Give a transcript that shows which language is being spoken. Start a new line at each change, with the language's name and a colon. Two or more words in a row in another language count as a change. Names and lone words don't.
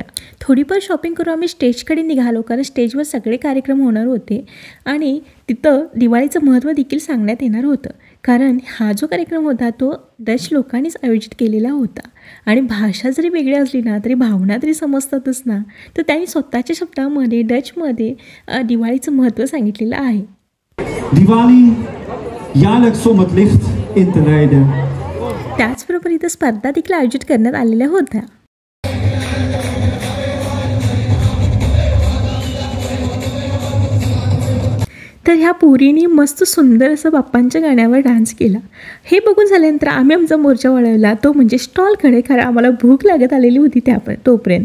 Marathi: थोडीफार शॉपिंग करून आम्ही स्टेजकडे निघालो, कारण स्टेजवर सगळे कार्यक्रम होणार होते आणि तिथं दिवाळीचं महत्त्व देखील सांगण्यात येणार होतं. कारण हा जो कार्यक्रम होता तो डच लोकांनीच आयोजित केलेला होता आणि भाषा जरी वेगळी असली ना तरी भावना तरी समजतातच ना. तर त्यांनी स्वतःच्या शब्दामध्ये डचमध्ये दिवाळीचं महत्त्व सांगितलेलं आहे.
Dutch: दिवाळी jaarlijks zon het licht in te leiden.
Marathi: त्याचबरोबर इथं स्पर्धा देखील आयोजित करण्यात आलेल्या होत्या. तर ह्या पोरींनी मस्त सुंदर असं बाप्पांच्या गाण्यावर डान्स केला. हे बघून झाल्यानंतर आम्ही आमचा मोर्चा वळवला, तो म्हणजे स्टॉलकडे, कारण आम्हाला भूक लागत आलेली होती तोपर्यंत.